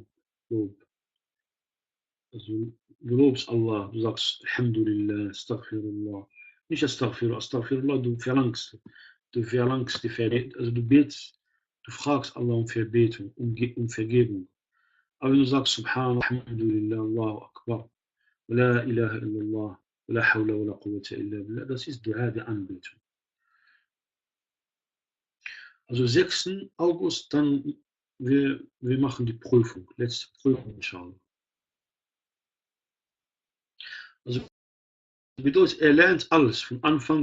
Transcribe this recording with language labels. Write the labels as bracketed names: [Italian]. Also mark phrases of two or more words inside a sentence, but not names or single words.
[German] Lob. Also, du lobst Allah, du sagst [Arabic] الحمد لله، أستغفر الله. [German] Nicht Astaghfirullah, du verlangst die Vergebung, also du betest, du fragst Allah um Vergebung, um Vergebung. Aber wenn du sagst [Arabic] سبحان الله، الحمد لله، الله أكبر، لا إله إلا الله، لا حول ولا قوة إلا بالله, [German] das ist Dua der Anbetung. Also 6. August, dann wir machen die Prüfung, letzte Prüfung, inshallah. Also bedeutet, er lernt alles von Anfang.